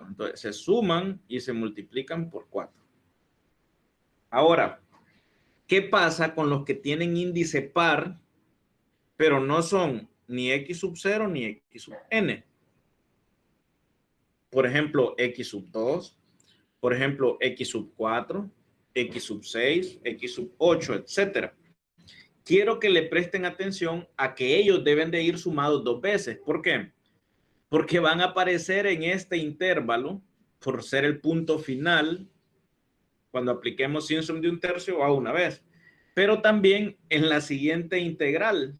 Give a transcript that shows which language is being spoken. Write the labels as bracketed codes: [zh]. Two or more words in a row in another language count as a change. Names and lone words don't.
[es] Entonces, se suman y se multiplican por 4. Ahora, ¿qué pasa con los que tienen índice par, pero no son ni x sub 0 ni x sub n? Por ejemplo, x sub 2, por ejemplo, x sub 4, x sub 6, x sub 8, etcétera. Quiero que le presten atención a que ellos deben de ir sumados 2 veces. ¿Por qué? Porque van a aparecer en este intervalo, por ser el punto final, cuando apliquemos Simpson de un tercio a una vez. Pero también en la siguiente integral.